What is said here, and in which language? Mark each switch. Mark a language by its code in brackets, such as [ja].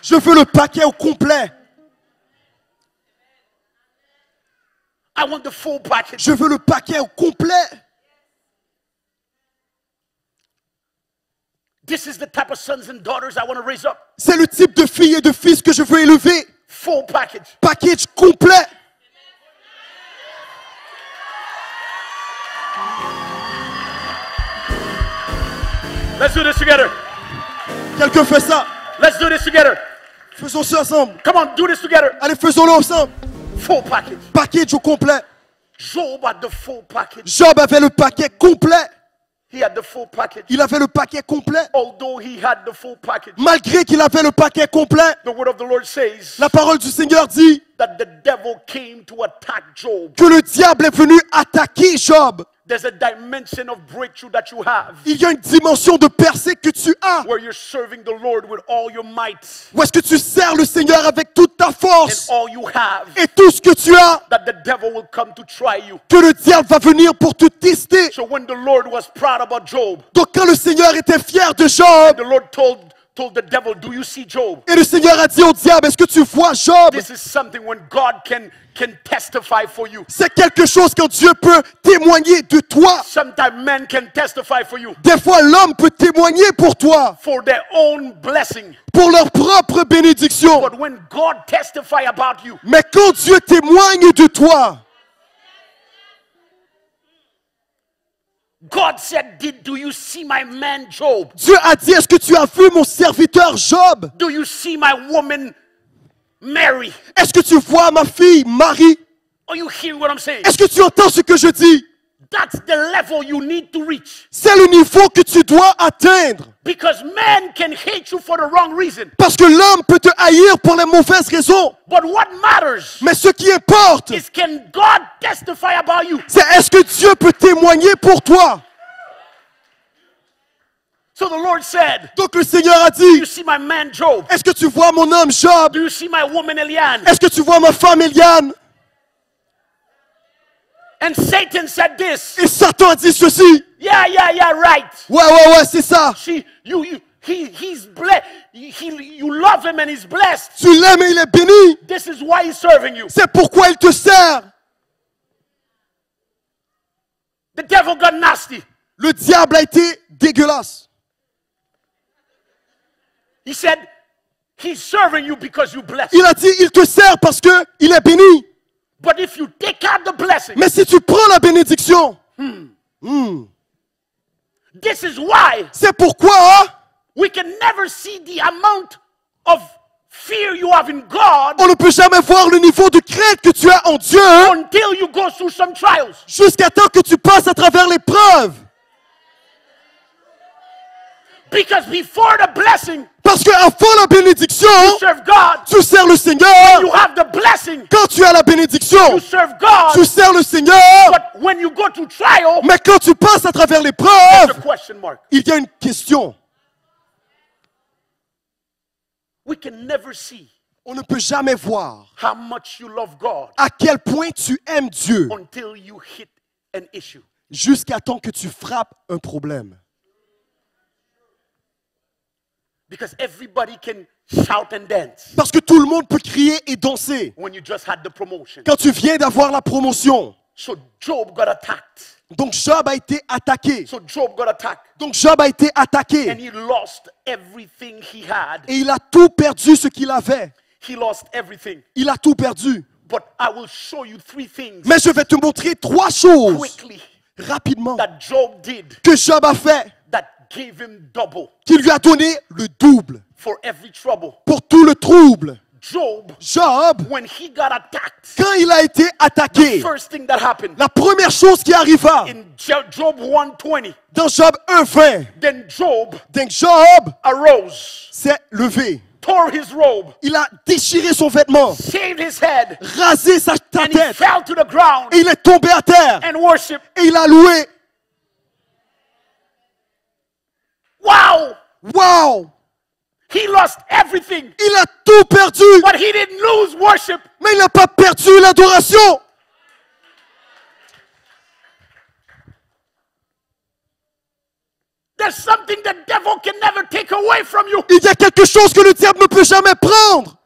[fr] Je veux le paquet au complet. [en] I want the full package. [fr] Je veux le paquet au complet. [en] This is the type of sons and daughters I want to raise up. [fr] C'est le type de filles et de fils que je veux élever. [en] Full package. [fr] Package complet. [en] Let's do this together. [fr] Quelqu'un fait ça. [en] Let's do this together. [fr] Faisons ça ensemble. [en] Come on, do this together. [fr] Allez, faisons-le ensemble. [en] Full package. [fr] Package au complet. [en] Job had the full package. [fr] Job avait le paquet complet. [en] He had the full package. [fr] Il avait le paquet complet. [en] Although he had the full package, [fr] Malgré qu'il avait le paquet complet, [en] the word of the Lord says [fr] la parole du Seigneur dit [en] that the devil came to attack Job. [fr] que le diable est venu attaquer Job. [en] There's a dimension of breakthrough that you have [fr] Il y a une dimension de percée que tu as. [en] where you're serving the Lord with all your might [fr] Où est-ce que tu sers le Seigneur avec toute ta [en] and [fr] force [en] all you have, [fr] et tout ce que tu as, [en] that the devil will come to try you. [fr] que le diable va venir pour te tester. [en] So when the Lord was proud about Job, [fr] Donc quand le Seigneur était fier de Job, [en] the Lord told the devil, do you see Job? [fr] et le Seigneur a dit au diable, est-ce que tu vois Job? [en] This is something when God can testify for you. [fr] C'est quelque chose quand Dieu peut témoigner de toi. [en] Sometimes men can testify for you [fr] Des fois, l'homme peut témoigner pour toi, [en] for their own blessing. [fr] pour leur propre bénédiction. [en] But when God testify about you, [fr] Mais quand Dieu témoigne de toi, [en] God said, do you see my man Job? [fr] Dieu a dit, est-ce que tu as vu mon serviteur Job? [en] Do you see my woman Mary? [fr] Est-ce que tu vois ma fille Marie? [en] Are you hearing what I'm saying? [fr] Est-ce que tu entends ce que je dis? [en] That's the level you need to reach. [fr] C'est le niveau que tu dois atteindre. [en] Because man can hate you for the wrong reason. [fr] Parce que l'homme peut te haïr pour les mauvaises raisons. [en] But what matters [fr] Mais ce qui importe, [en] is, can God testify about you? [fr] c'est est-ce que Dieu peut témoigner pour toi? [en] So the Lord said, [fr] Donc le Seigneur a [en] do you [fr] dit, [en] see my man Job? [fr] est-ce que tu vois mon homme Job? [en] Do you see my woman Eliane? [fr] Est-ce que tu vois ma femme Eliane? [en] And Satan said this. [fr] Et Satan a dit ceci. [en] Yeah, right. [fr] Ouais, c'est ça. [en] He's blessed. You love him and he's blessed. [fr] Tu l'aimes et il est béni. [en] This is why he's serving you. [fr] C'est pourquoi il te sert. [en] The devil got nasty. [fr] Le diable a été dégueulasse. [en] He said, he's serving you because you bless. [fr] Il a dit, il te sert parce que il est béni. [en] But if you take out the blessing, [fr] Mais si tu prends la bénédiction, [en] this is why [fr] c'est pourquoi [en] we can never see the amount of fear you have in God [fr] on ne peut jamais voir le niveau de crainte que tu as en Dieu [en] until you go through some trials. [fr] jusqu'à temps que tu passes à travers l'épreuve. [en] Because before the blessing, [fr] Parce qu'avant la bénédiction, [en] you serve God. [fr] tu sers le Seigneur. [en] You have the blessing. [fr] Quand tu as la bénédiction, [en] you serve God. [fr] tu sers le Seigneur. [en] But when you go through trial, [fr] Mais quand tu passes à travers [en] there's a [fr] l'épreuve, [en] question mark. [fr] il y a une question. [en] We can never see [fr] On ne peut jamais voir [en] how much you love God [fr] à quel point tu aimes Dieu [en] until you hit an issue. [fr] jusqu'à temps que tu frappes un problème. [en] Because everybody can shout and dance [fr] Parce que tout le monde peut crier et danser [en] when you just had the promotion. [fr] quand tu viens d'avoir la promotion. [en] So Job got attacked. [fr] Donc Job a été attaqué. [en] So Job got attacked. [fr] Donc Job a été attaqué. [en] And he lost everything he had. [fr] Et il a tout perdu ce qu'il avait. [en] He lost everything. [fr] Il a tout perdu. [en] But I will show you 3 things [fr] Mais je vais te montrer 3 choses [en] quickly [fr] rapidement [en] that Job did [fr] que Job a fait [en] that gave him double [fr] qui lui a donné le double [en] for every trouble. [fr] pour tout le trouble. [en] Job, [fr] Job, [en] when he got attacked, [fr] quand il a été attaqué, [en] first thing that happened [fr] la première chose qui arriva [en] in Job 1:20, [fr] dans Job 1:20, [en] then Job [fr] donc Job [en] arose, [fr] s'est levé. [en] tore his robe, [fr] Il a déchiré son vêtement, [en] shaved his head, [fr] rasé sa [en] and he [fr] tête [en] fell to the ground [fr] et il est tombé à terre [en] and worshiped. [fr] et il a loué. [en] Wow! [fr] Waouh! [en] He lost everything, [fr] Il a tout perdu, [en] but he didn't lose worship. [fr] mais il n'a pas perdu l'adoration. [en] There's something the devil can never take away from you. [fr] Il y a quelque chose que le diable ne peut jamais prendre.